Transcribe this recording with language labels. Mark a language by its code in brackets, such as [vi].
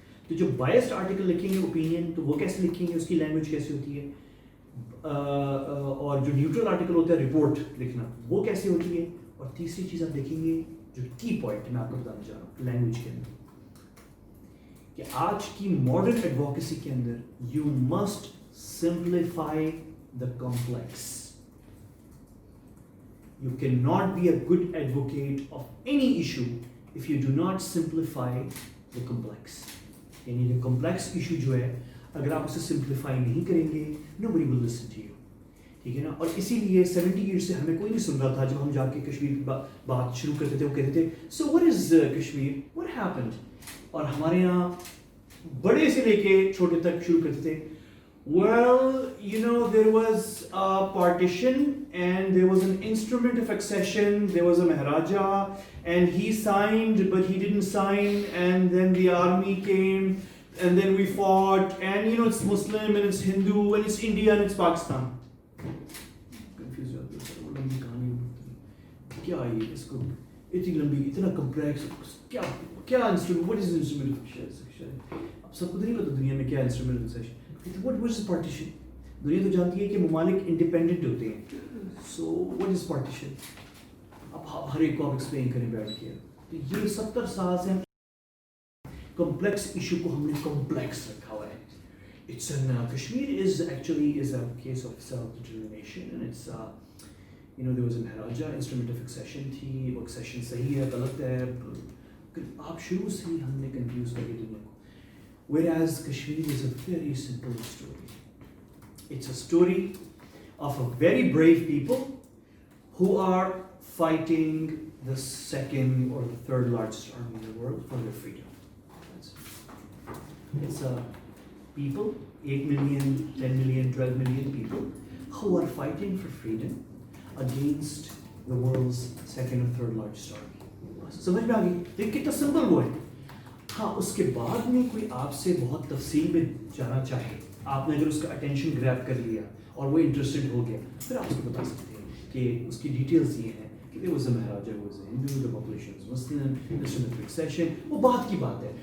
[ur] تو جو biased article لکھیں گے اوپینین تو وہ کیسے لکھیں گے, اس کی لینگویج کیسی ہوتی ہے, اور جو نیوٹرل آرٹیکل ہوتا ہے رپورٹ لکھنا وہ کیسے ہوتی ہے. اور تیسری چیز آپ دیکھیں گے جو کی پوائنٹ میں آپ کو بتانا چاہ رہا ہوں لینگویج کے اندر, کہ آج کی ماڈرن ایڈوکیسی کے اندر [en] You must simplify the complex. You cannot be a good advocate of any issue if you do not simplify the complex. [ur] یعنی جو complex issue جو ہے اگر آپ اسے simplify نہیں کریں گے [en] nobody will listen to you. [ur] ٹھیک ہے نا. اور اسی لیے 70 years سے ہمیں کوئی نہیں سن رہا تھا. جب ہم جا کے کشمیر کی بات شروع کرتے تھے وہ کہتے تھے [en] so what is Kashmir, what happened. [ur] اور ہمارے یہاں بڑے سے لے کے چھوٹے تک شروع کرتے تھے [en] well you know there was a partition and there was an instrument of accession, there was a Maharaja and he signed but he didn't sign, and then the army came and then we fought, and you know it's Muslim and it's Hindu and it's India and it's Pakistan. [ur] Confused ہو گیا سر, وہ لمبی کہانی کیا ہے اس کو اتنی لمبی اتنا کمپلیکس کیا کیا instrument, [en] what is the instrument of accession. [ur] اب سب کو نہیں پتا دنیا میں کیا instrument of accession. [en] What is partition? [ur] دنیا تو جانتی ہے کہ ممالک انڈیپینڈنٹ ہوتے ہیں. [en] So what is partition? [ur] اب ہر ایک کو آپ ایکسپلین کریں بیٹھ کے. تو یہ 70 سال سے کمپلیکس ایشو کو ہم نے کمپلیکس رکھا ہوا ہے. [en] It's an Kashmir is actually is a case of self-determination, and it's you know there was a Maharaja, instrument of accession [ur] تھی, وہ accession صحیح ہے غلط ہے, آپ شروع سے ہی ہم نے کنفیوز کر کے دنیا کو. [en] Whereas Kashmir is a very simple story. It's a story of a very brave people who are fighting the second or the third largest army in the world for their freedom. It's a people, 8 million, 10 million, 12 million people who are fighting for freedom against the world's second or third largest army. [ur] سمجھ میں آ گئی؟ دیکھ کتنا simple وہ ہے. ہاں اس کے بعد میں کوئی آپ سے بہت تفصیل میں جانا چاہے, آپ نے اگر اس کا اٹینشن گریب کر لیا اور وہ انٹرسٹڈ ہو گیا, پھر آپ اس کو بتا سکتے ہیں کہ اس کی ڈیٹیلز یہ ہیں کہ [en] there was a Maharaja who was a Hindu, the population was Muslim, instrument of accession, [ur] وہ بات کی بات ہے.